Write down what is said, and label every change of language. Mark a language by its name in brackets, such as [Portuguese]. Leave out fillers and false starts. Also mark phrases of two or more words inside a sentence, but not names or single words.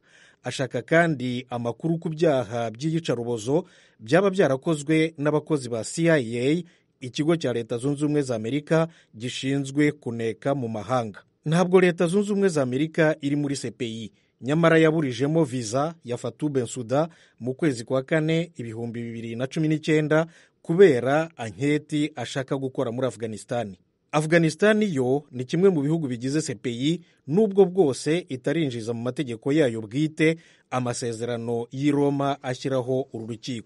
[Kinyarwanda] Ashaka kandi amakuru ku byaha by'iyicarubozo byaba byarakozwe n'abakozi ba CIA, ikigo cya leta zunze ubumwe za Amerika gishinzwe kuneka mu mahanga. Ntabwo leta zunze ubumwe za Amerika iri muri CPI, nyamara yaburijemo visa ya Fatou Bensouda mu kwezi kwa kane 2019 kubera anketi ashaka gukora muri Afghanistani. Afghanistani yo ni kimwe mu bihugu bigize CPI nubwo bwose itarinjiza mu mategeko yayo bwite amasezerano y'i Roma ashyiraho uru rukiko.